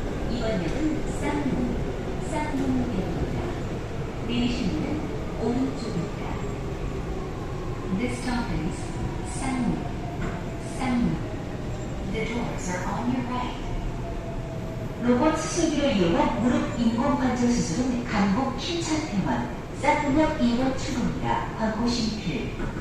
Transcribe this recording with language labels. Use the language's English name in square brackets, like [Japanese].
[Korean] 이번 역은 쌍문역입니다. 내리시는 오른쪽입니다. [English] This stop is 쌍문. The doors are on your right. [Korean] 로봇 수술기를 이용한 무릎 인공관절 수술은 강북 킴찬병원 쌍문역 2번 출구입니다. 광고 심필.